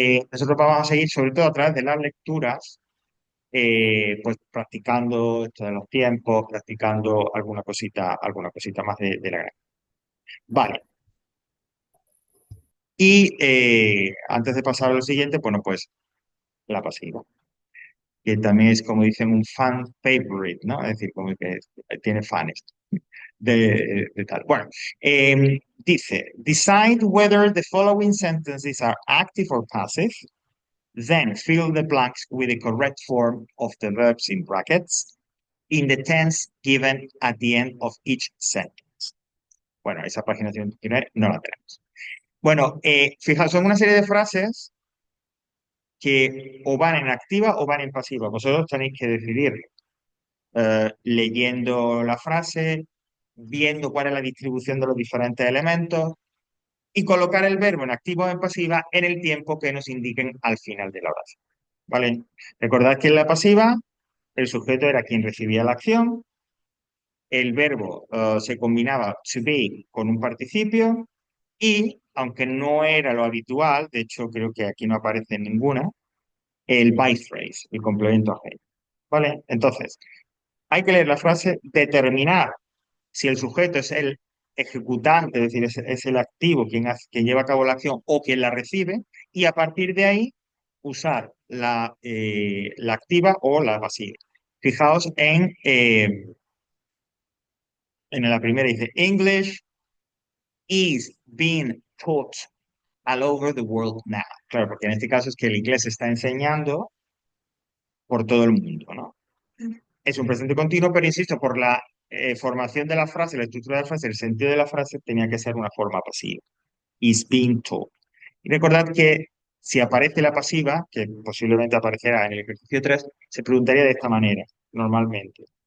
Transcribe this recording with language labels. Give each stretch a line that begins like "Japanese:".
Spanish: Nosotros vamos a seguir, sobre todo a través de las lecturas, pues practicando esto de los tiempos, practicando alguna cosita más de la gramática. Vale, y antes de pasar a lo siguiente, bueno, pues la pasiva, que también es como dicen un
English: fan favorite,
Spanish: ¿no? Es decir, como que tiene fans de tal. Bueno, dice,
English: decide whether the following sentences are active or passive, then fill the blanks with the correct form of the verbs in brackets in the tense given at the end of each sentence.
Spanish: Bueno, esa página 129 no la tenemos. Bueno, fijaos, son una serie de frases que o van en activa o van en pasiva. Vosotros tenéis que decidir leyendo la frase, viendo cuál es la distribución de los diferentes elementos y colocar el verbo en activo o en pasiva en el tiempo que nos indiquen al final de la oración. ¿Vale? Recordad que en la pasiva el sujeto era quien recibía la acción, el verbo se combinaba to be con un participio y, aunque no era lo habitual, de hecho creo que aquí no aparece ninguna, el by phrase, el complemento ajeno. ¿Vale? Entonces, hay que leer la frase, determinar si el sujeto es el ejecutante, es decir, es el activo quien lleva a cabo la acción o quien la recibe, y a partir de ahí usar la activa o la pasiva. Fijaos en la primera, dice,
English: English is being taught all over the world now.
Spanish: Claro, porque en este caso es que el inglés se está enseñando por todo el mundo, ¿no? Es un presente continuo, pero insisto, por la formación de la frase, la estructura de la frase, el sentido de la frase tenía que ser una forma pasiva.
English: Is being told.
Spanish: Y recordad que si aparece la pasiva, que posiblemente aparecerá en el ejercicio 3, se preguntaría de esta manera, normalmente.